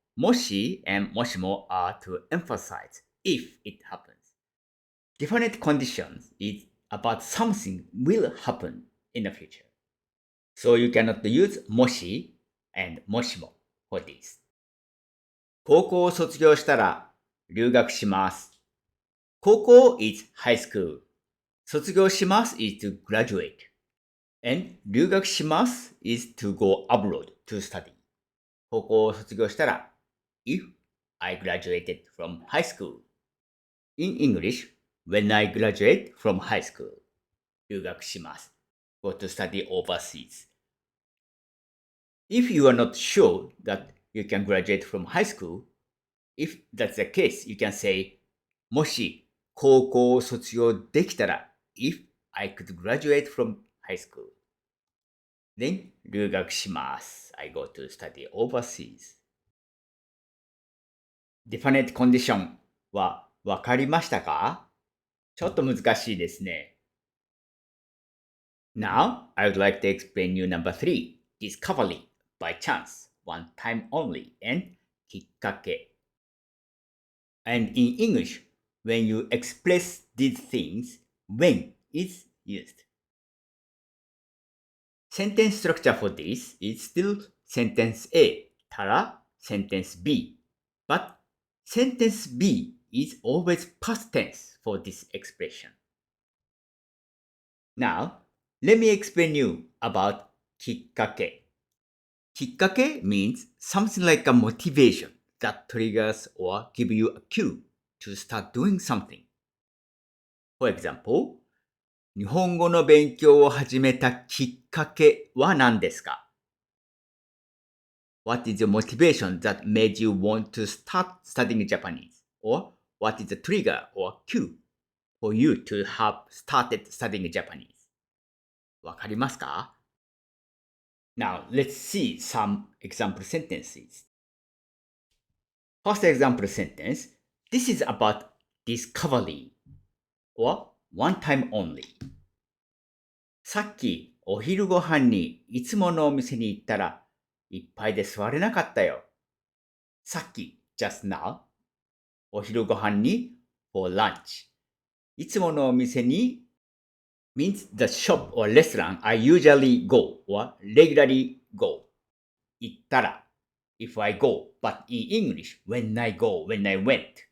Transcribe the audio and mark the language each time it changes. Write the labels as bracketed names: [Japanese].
[English] Moshi and moshimo are to emphasize if it happens. Definite conditions is about something will happen in the future. So you cannot use moshi and moshimo for this. [Japanese] 高校を卒業したら留学します。 [English] 高校 is high school. [Japanese] 卒業します [English] is to graduate. And [Japanese] 留学します [English] is to go abroad to study. [Japanese] 高校を卒業したら [English] if I graduated from high school. In English, when I graduate from high school, [Japanese] 留学します。 [English] Go to study overseas. If you are not sure that you can graduate from high school, if that's the case, you can say, [Japanese] もし高校を卒業できたら [English] if I could graduate from high school. Then [Japanese] 留学します。 [English] I go to study overseas. Definite condition [Japanese] はわかりましたか？ちょっと難しいですね。 [English] Now, I would like to explain you number 3, discovery, by chance, one time only, and きっかけ. And in English, when you express these things, when is used. Sentence structure for this is still sentence A, TARA, sentence B. But sentence B is always past tense for this expression. Now, let me explain you about きっかけ. きっかけ means something like a motivation that triggers or give you a cue to start doing something. For example, [Japanese] 日本語の勉強を始めたきっかけは何ですか？ [English] What is the motivation that made you want to start studying Japanese? Or what is the trigger or cue for you to have started studying Japanese? [Japanese] わかりますか？ [English] Now, let's see some example sentences. First example sentence. This is about discovery or one time only. [Japanese] さっきお昼ご飯にいつものお店に行ったらいっぱいで座れなかったよ。さっき [English] just now [Japanese] お昼ご飯に [English] for lunch [Japanese] いつものお店に [English] means the shop or restaurant I usually go or regularly go [Japanese] 行ったら [English] if I go but in English when I go when I went